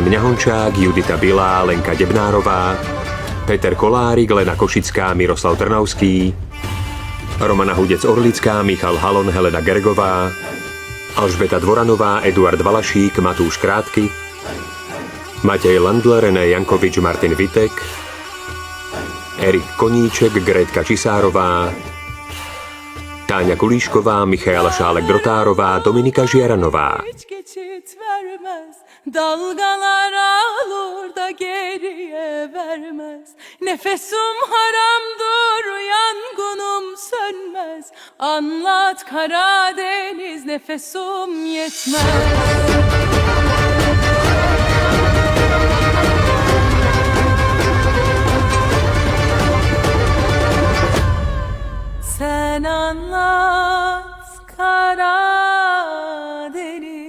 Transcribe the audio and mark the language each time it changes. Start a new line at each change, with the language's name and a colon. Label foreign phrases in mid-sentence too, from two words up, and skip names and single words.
Turkish: Mňahončák, Judita Bilá, Lenka Debnárová, Peter Kolárik, Lena Košická, Miroslav Trnavský, Romana Hudec-Orlická, Michal Halon, Helena Gergová, Alžbeta Dvoranová, Eduard Valašík, Matúš Krátky, Matej Landler, René Jankovič, Martin Vitek, Erik Koníček, Grétka Čisárová, Táňa Kulíšková, Michaela Šálek-Drotárová, Dominika Žiaranová. Dalgalar alır da geriye vermez. Nefesum haramdır, yangınım sönmez. Anlat Karadeniz, nefesum yetmez. Sen anlat Karadeniz.